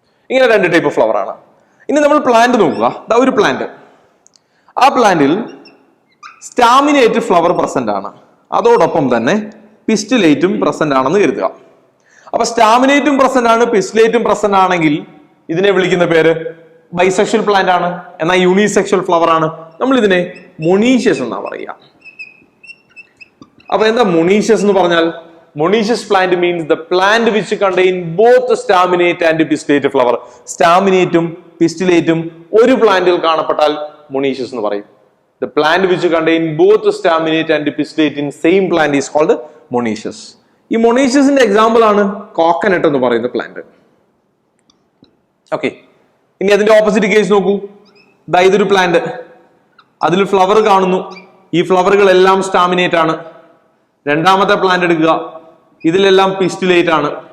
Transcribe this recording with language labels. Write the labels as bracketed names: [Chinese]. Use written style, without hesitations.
[Malayalam] ഇങ്ങനെ രണ്ട് type flower ആണ്. ഇനി നമ്മൾ പ്ലാന്റ് നോക്കുക. ഒരു പ്ലാന്റ്, ആ പ്ലാന്റിൽ സ്റ്റാമിനേറ്റ് ഫ്ലവർ പ്രസന്റ് ആണ്, അതോടൊപ്പം തന്നെ പിസ്റ്റിലേറ്റും പ്രസന്റ് ആണെന്ന് കരുതുക. അപ്പൊ സ്റ്റാമിനേറ്റും പ്രസന്റ് ആണ്, പിസ്റ്റിലേറ്റും പ്രസന്റ് ആണെങ്കിൽ ഇതിനെ വിളിക്കുന്ന പേര് ബൈസെക്ഷൽ പ്ലാന്റ് ആണ്. എന്നാൽ യൂണിസെക്ഷൽ ഫ്ലവർ ആണ്, നമ്മൾ ഇതിനെ മൊണീഷ്യസ് എന്നാ പറയുക. അപ്പൊ എന്താ മൊണീഷ്യസ് എന്ന് പറഞ്ഞാൽ? [English] Monoecious plant means the plant which contain both staminate and pistillate flower. [Malayalam] സ്റ്റാമിനേറ്റും പിസ്റ്റിലേറ്റും ഒരു പ്ലാന്റിൽ കാണപ്പെട്ടാൽ [English] monoecious [Malayalam] എന്ന് പറയും. [English] The plant which contain both staminate and pistillate in same plant is called monoecious. [Malayalam] ഈ [English] monoecious- [Malayalam] ന്റെ എക്സാമ്പിൾ ആണ് കോക്കനട്ട് എന്ന് പറയുന്ന പ്ലാന്റ്. ഓക്കെ, ഇനി അതിന്റെ ഓപ്പോസിറ്റ് കേസ് നോക്കൂ. ഇതൊരു പ്ലാന്റ്, അതിൽ ഫ്ലവർ കാണുന്നു. ഈ ഫ്ലവറുകളെല്ലാം സ്റ്റാമിനേറ്റ് ആണ്. രണ്ടാമത്തെ പ്ലാന്റ് എടുക്കുക, ഇതിലെല്ലാം പിസ്റ്റിലേറ്റ് ആണ്.